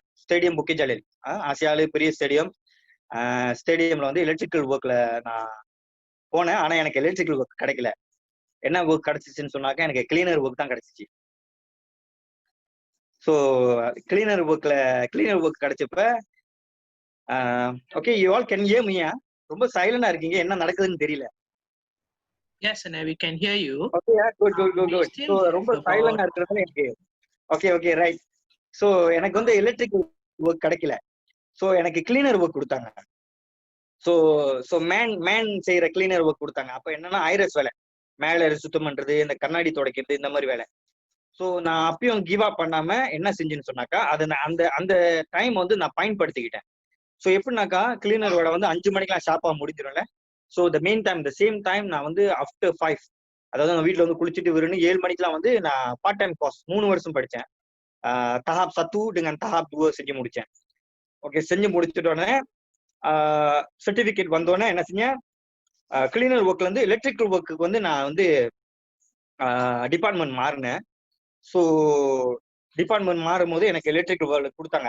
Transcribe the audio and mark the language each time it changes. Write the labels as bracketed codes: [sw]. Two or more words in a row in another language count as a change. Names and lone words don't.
[ta] ஸ்டேடியம் புக்கிஜாலில், ஆசியாவிலே பெரிய ஸ்டேடியம். ஸ்டேடியம்ல வந்து [en] electrical work-la [ta] நான் போனேன். ஆனா எனக்கு [en] electrical work [ta] கிடைக்கல. என்ன ஒர்க் கிடைச்சிச்சுன்னு சொன்னாக்கா எனக்கு [en] cleaner work [ta] தான் கிடைச்சிச்சு. [en] so cleaner work [ta] கிடைச்சப்ப ஓகே, [en] You all can hear me? [ta] ரொம்ப சைலண்டா இருக்கீங்க, என்ன நடக்குதுன்னு தெரியல. [en] Yes, and we can hear you. Okay, good. We still ஸோ have [ta] ரொம்ப [en] about [ta] சைலண்டா இருக்கிறது எனக்கு. [en] okay, right. [ta] ஸோ எனக்கு வந்து [en] electrical work [ta] கிடைக்கல. ஸோ எனக்கு [en] cleaner work [ta] கொடுத்தாங்க. ஸோ மேன் செய்யற [en] cleaner work [ta] கொடுத்தாங்க. அப்ப என்னன்னா ஐரஸ் வேலை, மேல சுத்தம் பண்றது, இந்த கண்ணாடி துடைக்கிறது, இந்த மாதிரி வேலை. ஸோ நான் அப்பயும் [en] give up [ta] பண்ணாம என்ன செஞ்சேன்னு சொன்னாக்கா, அது அந்த டைம் வந்து நான் பயன்படுத்திக்கிட்டேன். ஸோ எப்படின்னாக்கா, கிளீனரோட வந்து 5 மணிக்கெல்லாம் ஷாப்பா முடிஞ்சிடும்ல. [en] so the same time [ta] நான் வந்து ஆஃப்டர் 5, அதாவது நான் வீட்டில் வந்து குளிச்சுட்டு வருன்னு 7 மணிக்கெல்லாம் வந்து நான் [en] part time course [ta] 3 வருஷம் படித்தேன். [ms] tahap 1 dengan tahap 2 [ta] செஞ்சு முடித்தேன். ஓகே, செஞ்சு முடிச்சுட்டோன்னே சர்டிஃபிகேட் வந்தோடனே என்ன செஞ்சேன், [en] cleaner work-la [ta] இருந்து [en] electrical work-ukku [ta] வந்து நான் வந்து டிபார்ட்மெண்ட் மாறினேன். [en] so department [ta] மாறும் போது எனக்கு [en] electrical work [ta] கொடுத்தாங்க.